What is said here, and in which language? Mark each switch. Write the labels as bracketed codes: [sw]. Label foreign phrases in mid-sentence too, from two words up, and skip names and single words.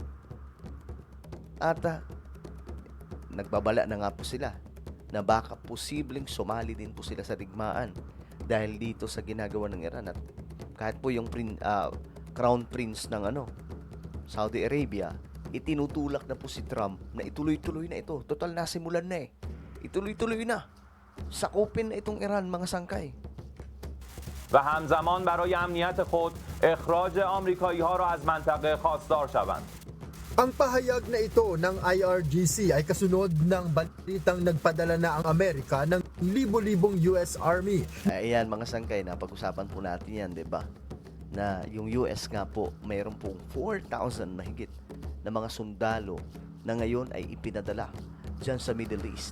[tl] At nagbabala na nga po sila na baka posibleng sumali din po sila sa digmaan dahil dito sa ginagawa ng Iran. At kahit po yung [en] Crown Prince [tl] ng Saudi Arabia, itinutulak na po si Trump na ituloy-tuloy na ito. Total nasimulan na ituloy-tuloy na. Sakupin na itong Iran, mga sangkay. [fa] و همزمان برای امنیت خود اخراج آمریکایی‌ها را از منطقه خواستار شوند. [tl] Ang pahayag na ito ng IRGC ay kasunod ng balitang nagpadala na ang Amerika ng libo-libong US Army. Ayan mga sangkay, napag-usapan po natin yan, di ba? Na yung US nga po, mayroon pong 4,000 mahigit na mga sundalo na ngayon ay ipinadala dyan sa Middle East.